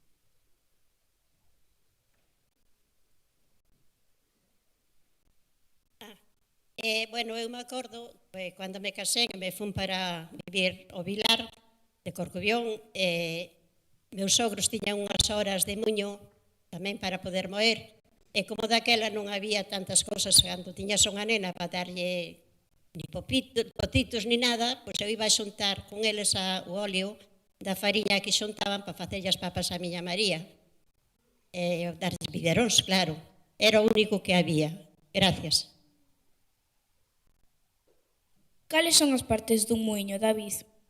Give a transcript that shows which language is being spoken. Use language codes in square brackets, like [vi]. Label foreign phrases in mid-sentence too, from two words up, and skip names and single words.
[gl] Bueno, eu me acordo, cando me casei, me fun para vivir ao Vilar de Corcubión, meus sogros tiñan unhas horas de muiño tamén para poder moer, e como daquela non había tantas cousas cando tiñas unha nena para darlle ni potitos ni nada, pois eu iba a xuntar con eles o óleo da fariña que xuntaban para facer as papas a miña María. E darles biberóns, claro. Era o único que había. Gracias. Cales son as partes dun muiño, David?